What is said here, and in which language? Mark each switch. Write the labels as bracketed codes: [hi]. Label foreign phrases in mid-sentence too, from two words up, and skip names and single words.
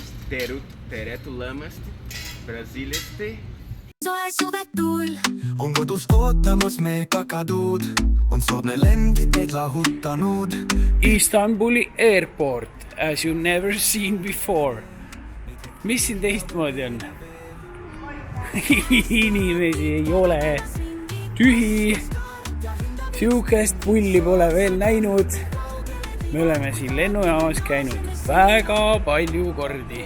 [et] tere tulemast Brasiiliasti. On kodus ootamas me kakaduud, on soodne lend meid lahutanud. [en] Istanbuli airport, as you never seen before. [et] Mis siin teistmoodi on? Inimesi ei ole. Tühi. Siukest pulli pole veel näinud. Me oleme siin lennujaamas käinud väga palju kordi.